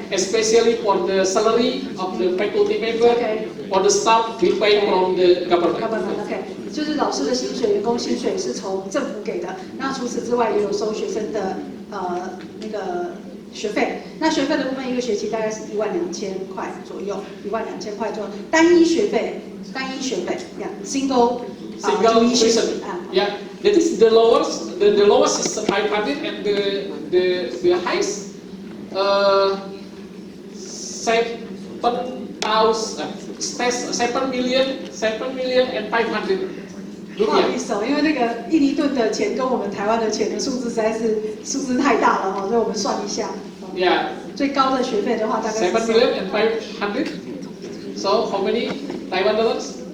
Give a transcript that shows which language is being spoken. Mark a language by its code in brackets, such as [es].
[en] Especially for the salary of the faculty member, for the staff, we pay from the government. [zh] OK， 就是老师的薪水、员工薪水是从政府给的。那除此之外，也有收学生的那个学费。那学费的部分，一个学期大概是12000块左右，12000块左右。单一学费， [en] single tuition. Yeah, that is the lowest. The lowest is 500, and the highest 7,500,000 [zh] 不好意思哦，因为那个印尼盾的钱跟我们台湾的钱的数字实在是数字太大了哈，所以我们算一下。 [en] Yeah. [zh] 最高的学费的话大概是 [en] 7,500,000. So how many Taiwan dollars?